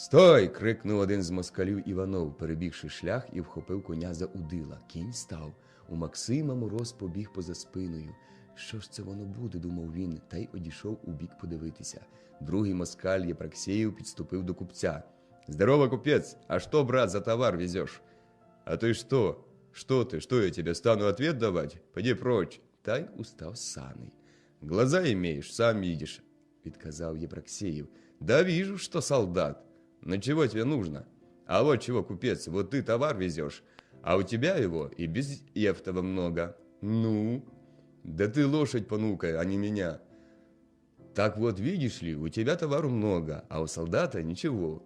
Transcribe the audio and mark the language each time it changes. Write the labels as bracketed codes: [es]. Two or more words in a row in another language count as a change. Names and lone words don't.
[uk] – крикнув один з москалів Іванов, перебігши шлях і вхопив коня за удила. Кінь став. У Максима мороз побіг поза спиною. «Що ж це воно буде?» – думав він, та й одійшов у бік подивитися. Другий москаль Єпраксєєв підступив до купця. [ru] «Здорово, купец! А что, брат, за товар везешь?» «А ты что? Что ты? Что я тебе стану ответ давать? Пойди прочь!» [uk] Та й устав з саней. [ru] «Глаза имеешь, сам видишь», – відказав Єпраксєєв. «Да вижу, что солдат. Но чего тебе нужно? А вот чего, купец, вот ты товар везешь, а у тебя его и без ефтова много. Ну? Да ты лошадь понукай, а не меня. Так вот, видишь ли, у тебя товару много, а у солдата ничего.